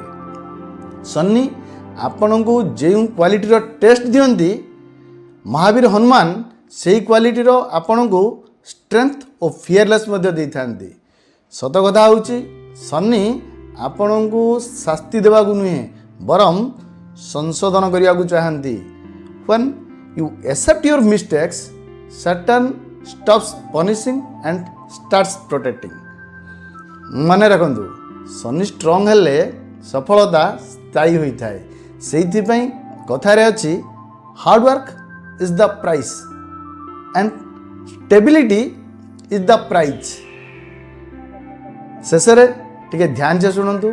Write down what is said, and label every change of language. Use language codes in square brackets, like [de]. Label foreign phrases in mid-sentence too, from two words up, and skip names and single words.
[or] ଶନି ଆପଣଙ୍କୁ ଯେଉଁ କ୍ୱାଲିଟିର ଟେଷ୍ଟ ଦିଅନ୍ତି ମହାବୀର ହନୁମାନ ସେହି କ୍ୱାଲିଟିର ଆପଣଙ୍କୁ ଷ୍ଟ୍ରେଂଥ ଓ ଫିୟରଲେସ୍ ମଧ୍ୟ ଦେଇଥାନ୍ତି। ସତ କଥା ହେଉଛି ଶନି ଆପଣଙ୍କୁ ଶାସ୍ତି ଦେବାକୁ ନୁହେଁ ବରଂ ସଂଶୋଧନ କରିବାକୁ ଚାହାନ୍ତି। [en] When you accept your mistakes, Saturn stops punishing and starts protecting. [or] ମନେ ରଖନ୍ତୁ ଶନି ଷ୍ଟ୍ରଙ୍ଗ ହେଲେ ସଫଳତା ସ୍ଥାୟୀ ହୋଇଥାଏ। ସେଇଥିପାଇଁ କଥାରେ ଅଛି [en] hardwork is the price and stability is the prize. [or] ଶେଷରେ ଟିକେ ଧ୍ୟାନ ସେ ଶୁଣନ୍ତୁ।